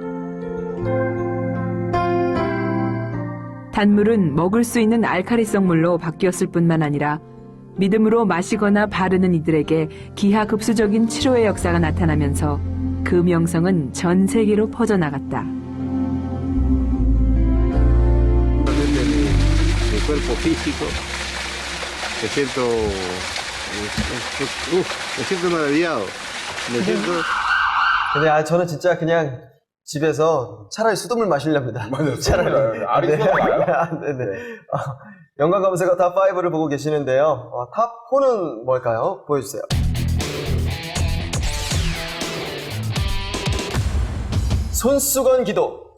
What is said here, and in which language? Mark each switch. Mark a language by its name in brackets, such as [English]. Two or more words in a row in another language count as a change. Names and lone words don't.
[Korean] 단물은 먹을 수 있는 알칼리성 물로 바뀌었을 뿐만 아니라 믿음으로 마시거나 바르는 이들에게 기하급수적인 치료의 역사가 나타나면서 그 명성은 전 세계로 퍼져나갔다. [Spanish] cuerpo físico, me siento maravillado, me siento [Korean] 근데 저는 진짜 그냥 집에서 차라리 수돗물 마시렵니다. 맞아요. 차라리. 알이 쏟아나요? 네네. 연관 검색어 탑5를 보고 계시는데요. 탑4는 뭘까요? 보여주세요. 손수건 기도.